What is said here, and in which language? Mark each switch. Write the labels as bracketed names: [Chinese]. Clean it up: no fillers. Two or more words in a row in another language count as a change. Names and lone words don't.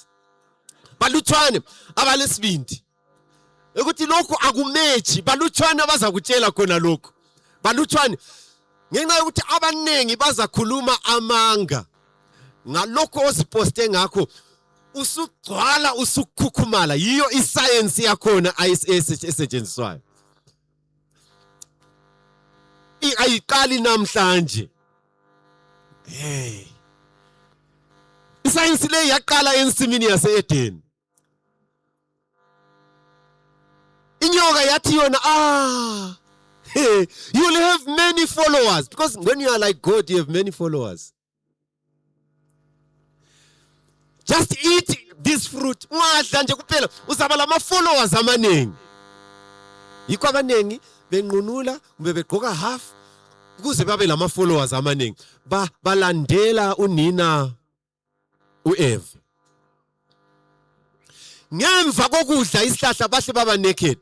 [North Ndebele] Balutshwane abalesibindi. Ukuthi lokho akumechi balutshwane abazakutshela khona lokho. Balutshwane ngenxa yokuthi abanengi bazakhuluma amanga. Ngalokho oziposte ngakho usugcwala usukukhukhumala yiyo iscience yakhona esetshenziswayo. Ayiqali namhlanje. Iscience le yaqala ensimini yase-Eden. Inyoka yathi yona [English] you'll have many followers because when you are like God you have many followers. Just eat this fruit. [North Ndebele] Ungadla nje kuphela uzaba lama followers amaningi. Yikho abanengi benqunula kumbe begqoka half ukuze babe lama followers amaningi. Balandela unina uEve. Ngemva kokudla isihlahla bahle baba naked.